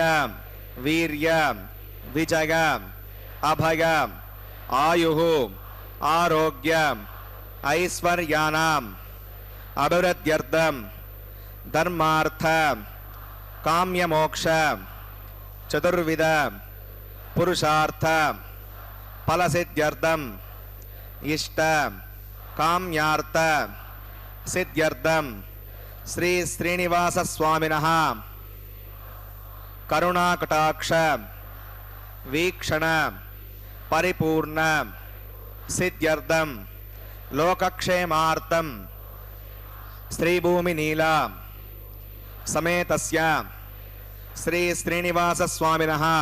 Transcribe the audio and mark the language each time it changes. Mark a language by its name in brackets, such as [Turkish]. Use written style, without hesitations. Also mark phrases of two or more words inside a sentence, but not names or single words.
[Sanskrit] వీర్య విజయ అభయ ఆయుః ఆరోగ్య ఐశ్వర్యానాం అభివృద్ధ్యర్థం ధర్మార్థ కామ్యమోక్ష చతుర్విధ పురుషార్థ ఫలసిద్ధ్యర్థం ఇష్ట కామ్యార్థ सिद्ध्यर्थम श्री श्रीनिवास स्वामिनः करुणाकटाक्ष वीक्षण परिपूर्ण सिद्ध्यर्थम लोकक्षेमार्थम श्रीभूमि नीला समेतस्य श्री श्रीनिवास स्वामिनः